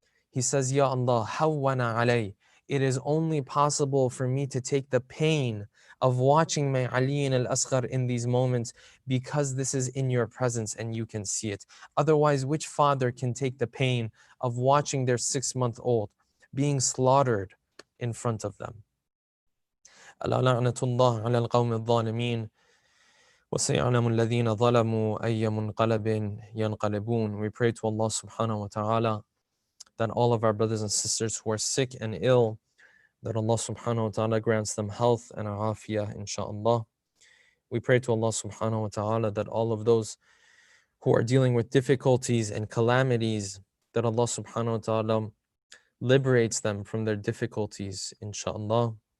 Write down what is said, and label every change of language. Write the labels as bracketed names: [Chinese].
[English] He says, [Arabic] Ya Allah, hawwana alay. [English] It is only possible for me to take the pain of watching my Ali al-Asghar in these moments because this is in your presence and you can see it. Otherwise, which father can take the pain of watching their 6-month-old being slaughtered in front of them? [Arabic] ألا لعنة الله على القوم الظالمين وسيعلم الذين ظلموا أي منقلب ينقلبون. [English] We pray to Allah subhanahu wa ta'ala that all of our brothers and sisters who are sick and ill, that Allah subhanahu wa ta'ala grants them health and afiyah, inshaAllah. We pray to Allah subhanahu wa ta'ala that all of those who are dealing with difficulties and calamities, that Allah subhanahu wa ta'ala liberates them from their difficulties, inshaAllah.